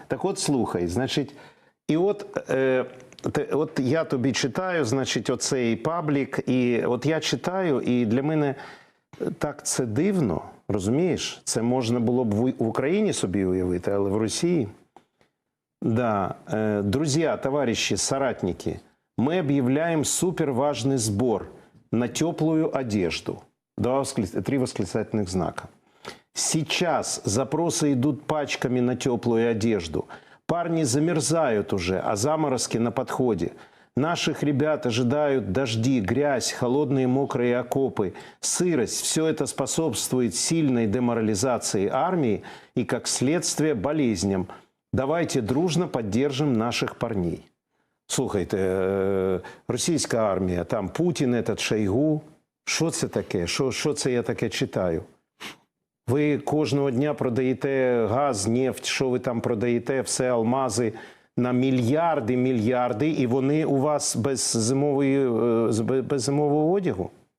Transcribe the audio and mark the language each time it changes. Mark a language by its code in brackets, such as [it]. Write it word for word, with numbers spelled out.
[uk] Так от слухай, значить, і от, е, те- от я тобі читаю, значить, оцей паблік, і от я читаю, і для мене так це дивно, розумієш? Це можна було б в У- в Україні собі уявити, але в Росії. Да. [ru] Э, Друзья, товарищи, соратники, мы объявляем суперважный сбор на теплую одежду. Два восклиц- Три восклицательных знака. Сейчас запросы идут пачками на теплую одежду. Парни замерзают уже, а заморозки на подходе. Наших ребят ожидают дожди, грязь, холодные мокрые окопы, сырость. Все это способствует сильной деморализации армии и, как следствие, болезням. Давайте дружно поддержим наших парней. [uk] Слухайте, е, російська армія, там Путін, [ru] этот [uk] Шойгу. Що це таке? Що, що це я таке читаю? Ви кожного дня продаєте газ, нефть, що ви там продаєте, все алмази на мільярди, мільярди, і вони у вас без зимової, е, з- без зимового одягу?